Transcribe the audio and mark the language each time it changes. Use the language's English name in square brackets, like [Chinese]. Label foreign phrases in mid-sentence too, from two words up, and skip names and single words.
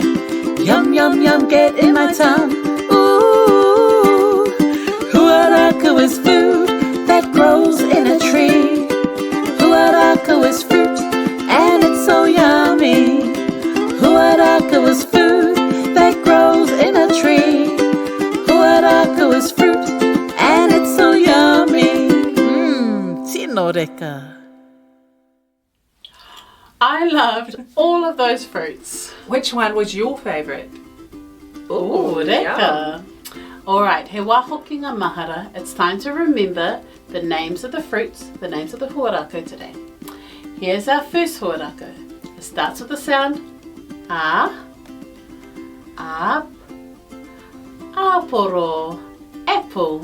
[English] Yum, yum, yum, get in my tongue. Ooh, Huarākau is food that grows in a tree. Huarākau is fruit and it's so yummy. Huarākau is food that grows in a tree. Huarākau is fruit and it's so yummy. [Māori] Tino reka. [English] I loved all of those fruits. Which one was your favourite? [Māori] Ooh, reka. [English] Alright, [Māori] he wā Hokinga Mahara. [English] It's time to remember the names of the fruits, the names of the huarākau today. Here's our first huarākau. It starts with the sound a, ap, aporo, apple.